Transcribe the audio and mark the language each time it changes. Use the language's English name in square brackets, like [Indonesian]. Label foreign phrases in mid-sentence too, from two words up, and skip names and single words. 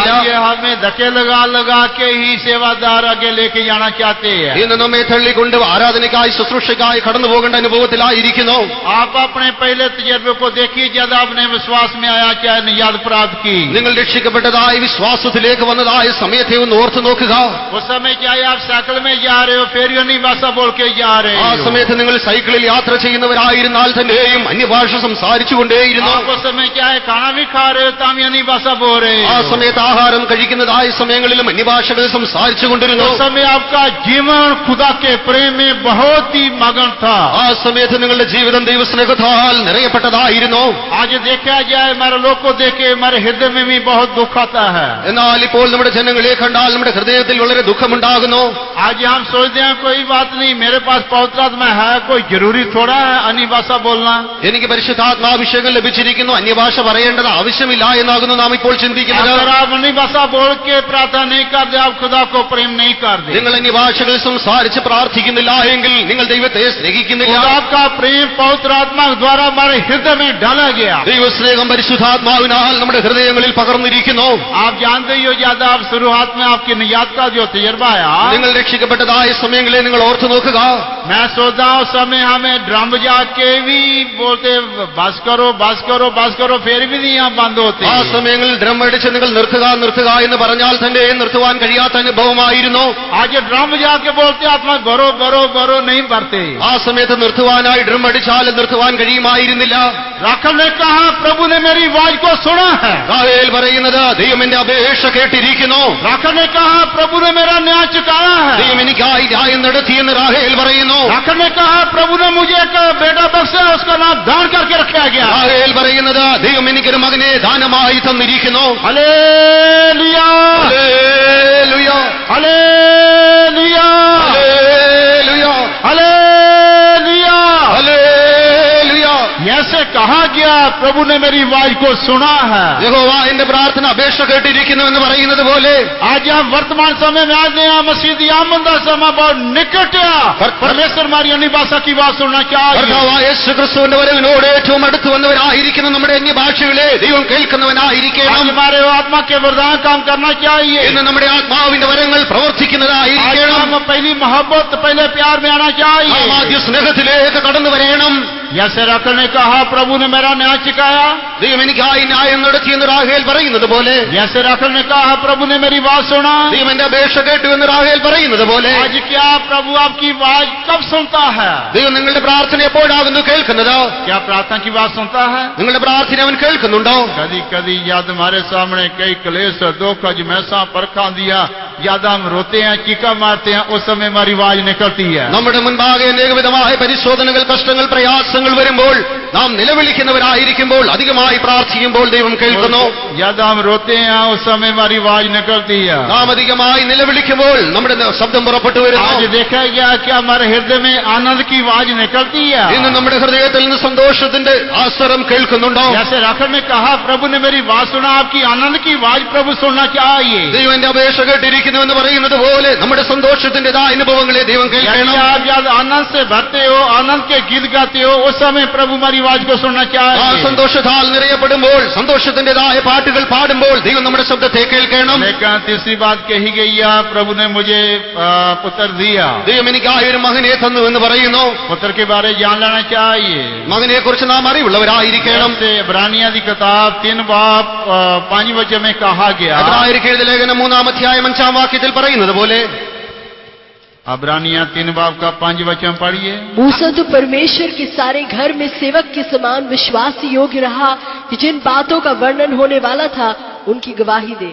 [Hindi] आज हमें धक्के लगा लगा के ही सेवादार आगे लेके जाना चाहते हैं। [Malayalam] ഇന്ന് നമ്മെ തള്ളിക്കൊണ്ട് ആരാധനയ്ക്കായി ശുശ്രൂഷയ്ക്കായി കടന്നു പോകേണ്ട അനുഭവത്തിലായിരിക്കുന്നു. [Hindi] आप अपने पहले तजर्बे को देखिए, जब आपने विश्वास में आया चाहे निजात प्राप्त की। [Malayalam] നിങ്ങൾ രക്ഷിക്കപ്പെട്ടതായി വിശ്വാസത്തിലേക്ക് വന്നതായ സമയത്തെ ഒന്ന് ഓർത്തു നോക്കുക. [Hindi] उस समय चाहे आप साइकिल में जा रहे हो, फिर अन्य भाषा बोल के जा रहे [Malayalam] ആ [Hindi] हो। [Malayalam] സമയത്ത് നിങ്ങൾ സൈക്കിളിൽ യാത്ര ചെയ്യുന്നവരായിരുന്നാൽ തന്നെയും അന്യഭാഷ സംസാരിച്ചുകൊണ്ടേയിരുന്നു. [Hindi] आप उस समय चाहे खाना भी खा रहे हो, तब अन्य भाषा बोल रहे [Malayalam] ആ [Hindi] हो। [Malayalam] സമയത്ത് ആഹാരം കഴിക്കുന്നതായ സമയങ്ങളിലും അന്യഭാഷകളിൽ സംസാരിച്ചുകൊണ്ടിരുന്നു. [Hindi] उस समय आपका जीवन खुदा के प्रेम में बहुत ही मगन था। [Malayalam] ആ സമയത്ത് നിങ്ങളുടെ ജീവിതം ദൈവസ്നേഹത്താൽ നിറയപ്പെട്ടതായിരുന്നു. [Hindi] आज देखा जाए, हमारे लोग को देखे हमारे हृदय में भी बहुत दुख आता है। [Malayalam] എന്നാൽ ഇപ്പോൾ നമ്മുടെ ജനങ്ങളെ കണ്ടാൽ നമ്മുടെ ഹൃദയത്തിൽ വളരെ ദുഃഖമുണ്ടാകുന്നു. [Hindi] आज हम सोचते हैं कोई बात नहीं, मेरे पास पवित्र आत्मा है, कोई जरूरी थोड़ा है अन्य भाषा बोलना। [Malayalam] എനിക്ക് പരിശുദ്ധാത്മാഭിഷേകം ലഭിച്ചിരിക്കുന്നു, അന്യഭാഷ പറയേണ്ടത് ആവശ്യമില്ല എന്നാകുന്നു നാം ഇപ്പോൾ ചിന്തിക്കുന്നത്. [Hindi] अगर आप अन्य भाषा बोल के प्रार्थना नहीं करते, आप खुदा को प्रेम नहीं करते। [Malayalam] നിങ്ങൾ അന്യഭാഷകളിൽ സംസാരിച്ച് പ്രാർത്ഥിക്കുന്നില്ല എങ്കിൽ നിങ്ങൾ ദൈവത്തെ സ്നേഹിക്കുന്നില്ല. [Hindi] खुदा का प्रेम पवित्र आत्मा द्वारा हमारे हृदय में डाला गया। [Malayalam] ദൈവസ്നേഹം പരിശുദ്ധാത്മാവിനാൽ നമ്മുടെ ഹൃദയങ്ങളിൽ പകർന്നിരിക്കുന്നു. [Hindi] आप जानते ही हो, ज्यादा आप शुरुआत में आपकी निजात का जो तजर्बा आया, [Malayalam] നിങ്ങൾ രക്ഷിക്കപ്പെട്ടതായ സമയങ്ങളെ നിങ്ങൾ ഓർത്തു നോക്കുക. [Hindi] मैं सोचता हूँ उस समय हमें ड्रम बजा के भी बोलते बस करो बस करो बस करो, फिर भी नहीं यहाँ बंद होते। [Malayalam] ആ സമയങ്ങളിൽ ഡ്രം അടിച്ച് നിങ്ങൾ നിർത്തുക നിർത്തുക എന്ന് പറഞ്ഞാൽ തന്നെ നിർത്തുവാൻ കഴിയാത്ത അനുഭവമായിരുന്നു. [Hindi] आज ड्रम बजा के बोलते आत्मा भरो भरो भरो, नहीं भरते। [Malayalam] ആ സമയത്ത് നിർത്തുവാനായി ഡ്രം അടിച്ചാൽ നിർത്തുവാൻ കഴിയുമായിരുന്നില്ല. [Hindi] राखल ने कहा प्रभु ने मेरी आवाज को सुना है। [Malayalam] റാഹേൽ പറയുന്നത് ദൈവം എന്റെ അപേക്ഷ കേട്ടിരിക്കുന്നു. [Hindi] राखल ने कहा प्रभु ने मेरा न्याय चुकाया है। [Malayalam] ദൈവം എനിക്കായി ന്യായം നടത്തിയെന്ന് റാഹേൽ പറയുന്നു. [Hindi] राखल ने कहा प्रभु ने मुझे एक बेटा बख्शा, उसका नाम दान करके रखा गया। [Malayalam] റാഹേൽ പറയുന്നത് ദൈവം എനിക്കൊരു മകനെ ദാനമായി തന്നിരിക്കുന്നു. [Hindi] हालेलुया [Malayalam] ഹല്ലേലൂയ, [Hindi] हालेलुया [Malayalam] ഹല്ലേലൂയ, [Hindi] हालेलुया। [Malayalam] ഹല്ലേലൂയ. [Hindi] ऐसे कहा गया प्रभु ने मेरी आवाज को सुना है। [Malayalam] യഹോവ എന്റെ പ്രാർത്ഥന അപേക്ഷ കേട്ടിരിക്കുന്നു എന്ന് പറയുന്നത് പോലെ [Hindi] आज हम वर्तमान समय में आते हैं, मसीह दी आमद का समय बहुत निकट है। परमेश्वर हमारी अन्य भाषा की बात सुनना चाहिए। [Malayalam] കർത്താവായ യേശുക്രിസ്തുവിന്റെ വരവിനോട് ഏറ്റവും അടുത്ത് വന്നവനായിരിക്കുന്ന നമ്മുടെ അന്യഭാഷകളെ ദൈവം കേൾക്കുന്നവനായിരിക്കണം. [Hindi] आज हमारे आत्मा के वरदान काम करना चाहिए। [Malayalam] ഇന്ന് നമ്മുടെ ആത്മാവിന്റെ വരങ്ങൾ പ്രവർത്തിക്കുന്നതായിരിക്കണം. [Hindi] हम पहली मोहब्बत, पहले प्यार में आना चाहिए। [Malayalam] നാം ആദ്യ സ്നേഹത്തിലേക്ക് കടന്നു വരണം. [Hindi] जैसे राखल ने कहा, प्रभु ने मेरा न्याय चुकाया। [Malayalam] ദൈവം എനിക്കായി ന്യായം നടത്തിയെന്ന് റാഹേൽ പറയുന്നത് പോലെ, [Hindi] जैसे राखल ने कहा, प्रभु ने मेरी बात सुना। [Malayalam] ദൈവം എന്റെ അപേക്ഷ കേട്ടു എന്ന് റാഹേൽ പറയുന്നത് പോലെ, [Hindi] आज क्या प्रभु आपकी आवाज कब सुनता है? [Malayalam] ദൈവം നിങ്ങളുടെ പ്രാർത്ഥന എപ്പോഴാകുന്നു കേൾക്കുന്നത്? [Hindi] क्या प्रार्थना की बात सुनता है? [Malayalam] നിങ്ങളുടെ പ്രാർത്ഥന അവൻ കേൾക്കുന്നുണ്ടോ? [Hindi] कभी कभी याद हमारे सामने कई क्लेश दुख अजमैसा परखा दिया, याद हम रोते हैं, चीका मारते हैं, उस समय हमारी आवाज निकलती है। [Malayalam] നമ്മുടെ മുൻപാകെ അനേകവിധമായ പരിശോധനകൾ, കഷ്ടങ്ങൾ, പ്രയാസങ്ങൾ വരുമ്പോൾ നാം നിലവിളിക്കുന്നവരായിരിക്കുമ്പോൾ, അധികമായി പ്രാർത്ഥിക്കുമ്പോൾ ദൈവം കേൾക്കുന്നു. [Hindi] याद हम रोते हैं, उस समय हमारी आवाज निकलती है। [Malayalam] നാം അധികമായി നിലവിളിക്കുമ്പോൾ നമ്മുടെ ശബ്ദം പുറപ്പെട്ടു വരുന്നു. [Hindi] आज देखा गया कि हमारे हृदय में आनंद की आवाज निकलती है। [Malayalam] ഇന്ന് നമ്മുടെ ഹൃദയത്തിൽ നിന്ന് സന്തോഷത്തിന്റെ ആസ്വരം കേൾക്കുന്നുണ്ടോ? [Hindi] जैसे राखल ने कहा, प्रभु ने मेरी बात सुना, आपकी आनंद की आवाज प्रभु सुनना चाहिए। [Malayalam] ദൈവം എന്റെ അപേക്ഷ കേട്ടിരിക്കുന്നു എന്ന് പറയുന്നത് പോലെ നമ്മുടെ സന്തോഷത്തിന്റേതായ അനുഭവങ്ങളെ ദൈവം കേൾക്കണം. [Hindi] आप जब आनंद से भरते हो, आनंद के गीत गाते हो, उस समय प्रभु हमारी आवाज को सुनना [Malayalam] ആ [Hindi] चाहिए। [Malayalam] സന്തോഷത്താൽ നിറയപ്പെടുമ്പോൾ, സന്തോഷത്തിന്റേതായ പാട്ടുകൾ പാടുമ്പോൾ ദൈവം നമ്മുടെ ശബ്ദത്തെ കേൾക്കണം. [Hindi] लेकिन तीसरी बात कही गई है, प्रभु ने मुझे पुत्र दिया। [Malayalam] ദൈവം എനിക്കായി ഒരു മകനെ തന്നു എന്ന് പറയുന്നു. [Hindi] पुत्र के बारे जान लेना चाहिए। [Malayalam] മകനെ കുറിച്ച് നാം അറിവുള്ളവരായിരിക്കണം. [Hindi] इब्रानिया की किताब 3 बाब 5 वचन में कहा गया। [Malayalam] എബ്രായർക്ക് എഴുതിയ ലേഖനം 3-ാം അധ്യായം 5-ാം വാക്യത്തിൽ പറയുന്നത് പോലെ, [Hindi] इब्रानिया 3 बाब का 5 वचन पढ़िए। मूसा तो परमेश्वर के सारे घर में सेवक के समान विश्वास योग्य रहा कि जिन बातों का वर्णन होने वाला था उनकी गवाही दे।